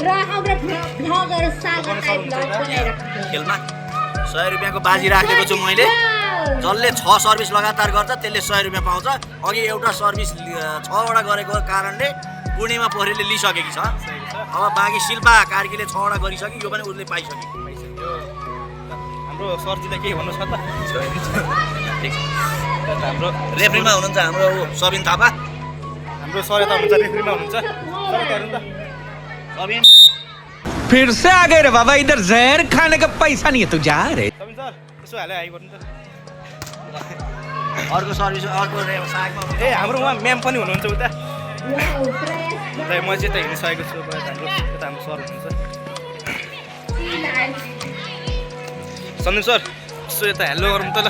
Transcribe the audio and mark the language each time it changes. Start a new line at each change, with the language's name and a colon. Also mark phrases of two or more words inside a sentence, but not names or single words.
Nepali: खेलमा 100 रुपियाँको बाजी राखेको छु मैले जसले 6 सर्भिस लगातार गर्छ त्यसले 100 रुपियाँ पाउँछ अघि एउटा सर्भिस 6 वटा गरेको कारणले पूर्णिमा पोखरेलले लिइसकेकी छ अब बाँकी शिल्पा कार्कीले 6 वटा गरिसक्यो यो पनि उसले पाइसक्यो हाम्रो सरजीलाई केही भन्नु छ त हाम्रो रेफ्रीमा हुनुहुन्छ हाम्रो सबिन थापा हाम्रो सर यता हुनुहुन्छ रेफ्रीमा हुनुहुन्छ सबिन
Hindi: फिर से आ गए रे बाबा इधर जहर खाने का पैसा नहीं है तू जा रे
Nepali: सबिन सर यसो हाले आइ गर्नु त अर्को सर्भिस अर्को सागमा ए हाम्रो उहाँ म्याम पनि हुनुहुन्छ उता र म चाहिँ यता हिँडिसकेको छु यता हाम्रो सर हुनुहुन्छ सन्दीप सर यसो यता हेलो गरौँ त ल